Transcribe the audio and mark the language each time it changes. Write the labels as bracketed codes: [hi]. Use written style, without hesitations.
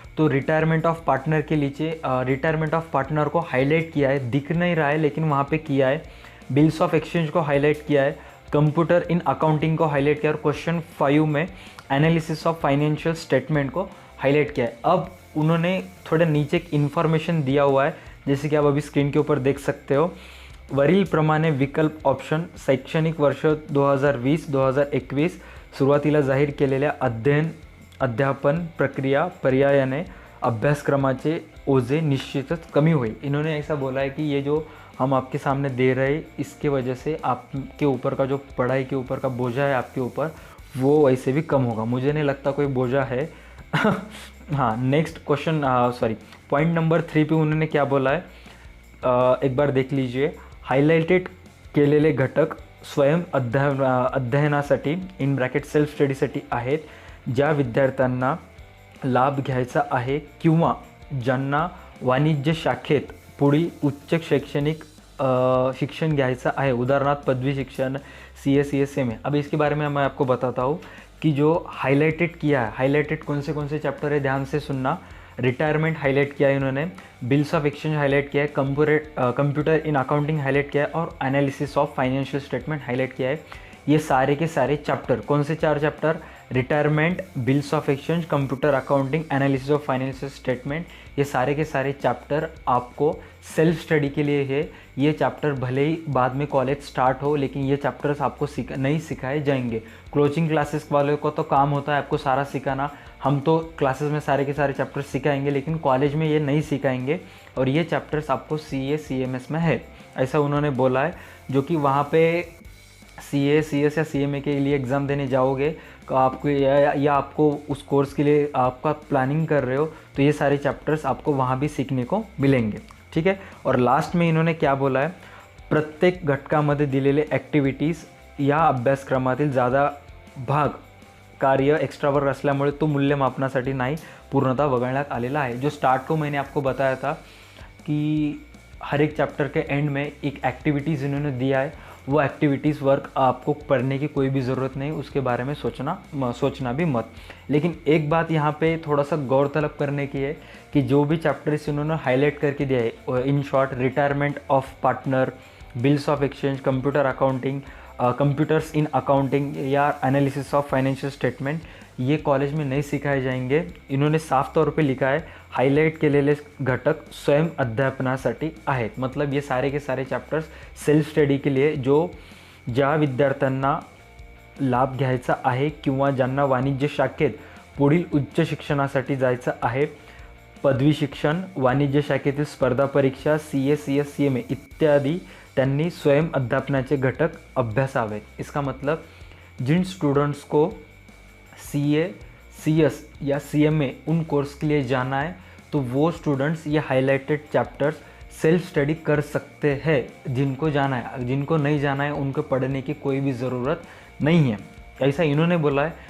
[hi] तो retirement of partner के नीचे रिटायरमेंट ऑफ पार्टनर को हाईलाइट किया है, दिख नहीं रहा है लेकिन वहाँ पे किया है। बिल्स ऑफ एक्सचेंज को हाईलाइट किया है, कंप्यूटर इन अकाउंटिंग को हाईलाइट किया और क्वेश्चन 5 में एनालिसिस ऑफ फाइनेंशियल स्टेटमेंट को हाईलाइट किया है। अब उन्होंने थोड़ा नीचे एक इन्फॉर्मेशन दिया हुआ है, जैसे कि आप अभी स्क्रीन के ऊपर देख सकते हो। [mr] वरील प्रमाणे विकल्प ऑप्शन शैक्षणिक वर्ष 2020-2021 सुरुवातीला जाहीर केलेल्या अध्यापन प्रक्रिया पर्यायाने अभ्यासक्रमाचे ओझे निश्चितच कमी होईल। [hi] इन्होंने ऐसा बोला है कि ये जो हम आपके सामने दे रहे हैं इसके वजह से आपके ऊपर का जो पढ़ाई के ऊपर का बोझा है आपके ऊपर, वो वैसे भी कम होगा। मुझे नहीं लगता कोई बोझा है। हाँ, next question, sorry, point number 3 पे उन्होंने क्या बोला है, एक बार देख लीजिए। [mr] हायलाइटेड केलेले घटक स्वयं अध्ययनासाठी इन ब्रॅकेट सेल्फ स्टडीसाठी आहेत, ज्या विद्यार्थ्यांना लाभ घ्यायचा आहे किंवा ज्यांना वाणिज्य शाखेत पुढील उच्च शैक्षणिक शिक्षण घ्यायचा है, उदाहरणार्थ पदवी शिक्षण, CA CS CMA। [hi] अब इसके बारे में मैं आपको बताता हूँ कि जो हाईलाइटेड किया है, हाईलाइटेड कौन से चैप्टर है, ध्यान से सुनना। रिटायरमेंट हाईलाइट किया है इन्होंने, बिल्स ऑफ एक्सचेंज हाईलाइट किया है, कंप्यूटर इन अकाउंटिंग हाईलाइट किया है और analysis of financial statement highlight किया है। ये सारे के सारे चैप्टर, कौन से 4 chapter, retirement, bills of exchange, computer accounting, analysis of financial statement, ये सारे के सारे चैप्टर आपको सेल्फ स्टडी के लिए है। ये चैप्टर भले ही बाद में कॉलेज स्टार्ट हो, लेकिन ये चैप्टर्स आपको नहीं सिखाए जाएंगे। कोचिंग क्लासेस वालों को तो काम होता है आपको सारा सिखाना, हम तो क्लासेस में सारे के सारे चैप्टर्स सिखाएंगे, लेकिन कॉलेज में ये नहीं सिखाएंगे और ये चैप्टर्स आपको CA CMS में है, ऐसा उन्होंने बोला है। जो कि वहाँ पे CA CS या CMA के लिए एग्ज़ाम देने जाओगे तो आपको या आपको उस कोर्स के लिए आपका प्लानिंग कर रहे हो तो ये सारे चैप्टर्स आपको वहाँ भी सीखने को मिलेंगे, ठीक है। और लास्ट में इन्होंने क्या बोला है, [mr] प्रत्येक घटकामध्ये दिलेले ॲक्टिव्हिटीज या अभ्यासक्रमातील ज़्यादा भाग कार्य एक्स्ट्रा वर्क असल्यामुळे तो मूल्यमापनासाठी नाही पूर्णतः वगळण्यात आलेला आहे। [hi] जो स्टार्ट को मैंने आपको बताया था कि हर एक चैप्टर के एंड में एक एक्टिविटीज़ इन्होंने दिया है, वो एक्टिविटीज़ वर्क आपको पढ़ने की कोई भी ज़रूरत नहीं, उसके बारे में सोचना भी मत। लेकिन एक बात यहाँ पे थोड़ा सा गौर तलब करने की है कि जो भी चैप्टर्स इन्होंने हाईलाइट करके दिया है, in short retirement of partner, bills of exchange, computer accounting, computers in accounting या एनालिसिस ऑफ फाइनेंशियल स्टेटमेंट, ये कॉलेज में नहीं सिखाए जाएंगे। इन्होंने साफ तौर पे लिखा है [mr] हाईलाइट केलेले घटक स्वयं अध्यापनासाठी आहेत, [hi] मतलब ये सारे के सारे चैप्टर्स सेल्फ स्टडी के लिए, [mr] जो ज्या विद्यार्थ्यांना लाभ घ्यायचा आहे किंवा ज्यांना वाणिज्य शाखेत पुढील उच्च शिक्षणासाठी जायचं आहे, पदवी शिक्षण, वाणिज्य शाखेतील स्पर्धा परीक्षा, CA CS CMA इत्यादि, त्यांनी स्वयं अध्यापनाचे घटक अभ्यासावेत। [hi] इसका मतलब जिन स्टूडेंट्स को CA CS या CMA उन कोर्स के लिए जाना है तो वो स्टूडेंट्स ये हाईलाइटेड चैप्टर्स सेल्फ स्टडी कर सकते हैं। जिनको जाना है, जिनको नहीं जाना है उनको पढ़ने की कोई भी ज़रूरत नहीं है, ऐसा इन्होंने बोला है।